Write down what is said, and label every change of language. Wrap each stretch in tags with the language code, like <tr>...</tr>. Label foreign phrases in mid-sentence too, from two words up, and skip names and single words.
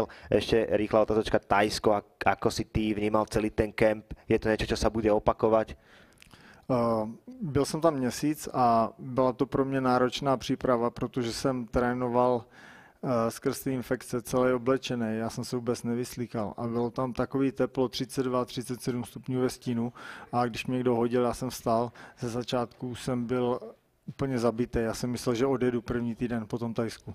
<sk>Ešte rýchla otázočka, Tajsko, ako si ty vnímal celý ten kemp? Je to niečo, čo sa bude opakovať?</sk> <cs>Byl jsem tam měsíc a byla to pro mě náročná příprava, protože jsem trénoval skrz ty infekce celý oblečený, já jsem se vůbec nevyslíkal a bylo tam takový teplo 32-37 stupňů ve stínu a když mě někdo hodil, já jsem vstal, ze začátku jsem byl úplně zabitý, já jsem myslel, že odjedu první týden po tom Tajsku.</cs>